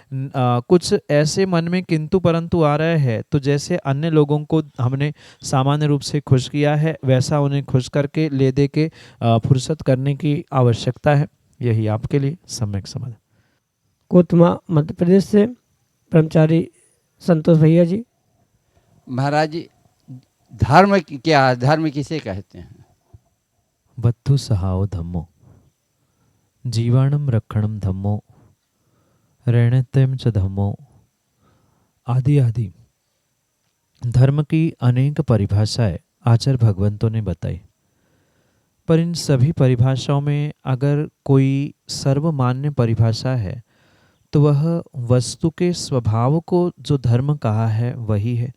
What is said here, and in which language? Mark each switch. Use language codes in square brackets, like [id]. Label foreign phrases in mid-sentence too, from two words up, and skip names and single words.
[hi] कुछ ऐसे मन में किंतु परंतु आ रहे हैं, तो जैसे अन्य लोगों को हमने सामान्य रूप से खुश किया है, वैसा उन्हें खुश करके ले दे के फुर्सत करने की आवश्यकता है। यही आपके लिए सम्यक समाधान। कोतमा मध्य प्रदेश से ब्रह्मचारी संतोष भैया जी। महाराज जी, धर्म क्या, धर्म किसे कहते हैं? [pra] वत्थु सहाओ धम्मो, जीवाणम रक्षणम धम्मो, रणत्यम च धम्मो, [hi] आदि आदि। धर्म की अनेक परिभाषाएं आचार्य भगवंतों ने बताई, पर इन सभी परिभाषाओं में अगर कोई सर्वमान्य परिभाषा है तो वह वस्तु के स्वभाव को जो धर्म कहा है वही है।